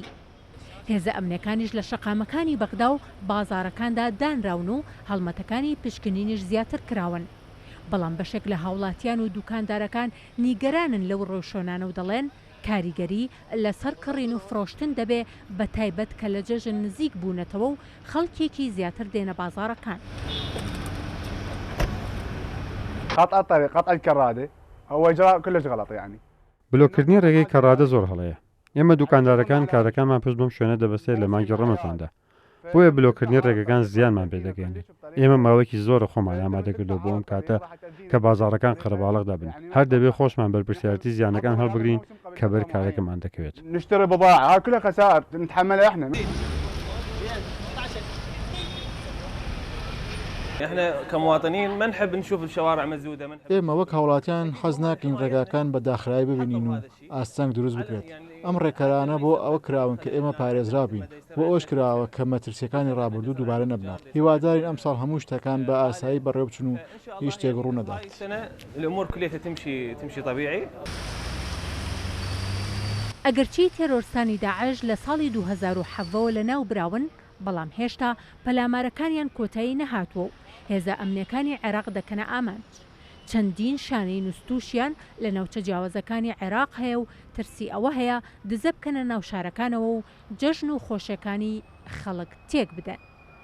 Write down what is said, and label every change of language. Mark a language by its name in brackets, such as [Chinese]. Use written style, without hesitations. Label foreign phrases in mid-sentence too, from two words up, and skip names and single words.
[Central Kurdish] هێزە ئەمنیەکانیش لە شەقامەکانی بەغدا و بازارەکاندا دانراون و هەڵمەتەکانی پشکنینیش زیاتر کراون. بەڵام بەشێک لە هاوڵاتیان و دوکاندارەکان نیگەرانن لەو ڕۆژشۆنانە و دەڵێن کاریگەری لەسەر کڕین و فرۆشتن دەبێ بە تایبەت کە لە جەژن نزیک بوونەتەوە و خەڵکێکی زیاتر دێنە بازارەکان. [Arabic] قطع الطريق قطع الكرادة هو إجراء كلش غلط يعني. [Central Kurdish] بلوکردنی ڕێگەی کەڕادە زۆر هەڵەیە. ئێمە دوکاندارەکان کارەکانمان پشت بەم شوێنە دەبەستێت لە مانگی ڕەمەزاندا. بۆیە بلوکردنی ڕێگەکان زیانمان پێدەگەێنێت. ئێمە ماوەیەکی زۆر خۆمان ئامادەکردو بۆ ئەم کاتە کە بازارەکان قەرەباڵغ دەبن. هەر دەبێت خۆشمان بەرپرسیارەتی زیانەکان هەڵبگرین کە بەر کارێکمان دەکەوێت. [Arabic] نشتري بضاعة كلها خسائر نتحملها احنا. احنا كمواطنين ما نحب نشوف الشوارع مسدودة. [Central Kurdish] ئێمە وەک هاوڵاتیان حەز ناکەین ڕێگاکان بە داخرای ببینین و ئاستەنگ دروست بکرێت. ئەم ڕێکەرانە بۆ ئەوە کراون کە ئێمە پارێزرا بین بۆ ئەوش کراوە کە مەترسیەکانی ڕابردوو دووبارە نەبنات. هیوادارین ئەم ساڵ هەموو شتەکان بە ئاسایی بەڕێوە بچن و هیچ شتێک ڕوو نەدات. [Arabic] الأمور كلها تمشي طبيعي. [Central Kurdish] ئەگەرچی تێرۆرستانی داعش لە ساڵی 2007ەوە لە ناو براون بەڵام هێشتا پەلامارەکانیان کۆتایی نەهاتووە و هێزە ئەمنیەکانی عێراق دەکەنە ئامانج. چەندین شانەی نوستوشیان لە ناوچە جیاوازەکانی عێراق هەیە و ترسی ئەوە هەیە دزە بکەنە ناو شارەکانەوە و جەژن و خۆشیەکانی خەڵک تێک بدەن.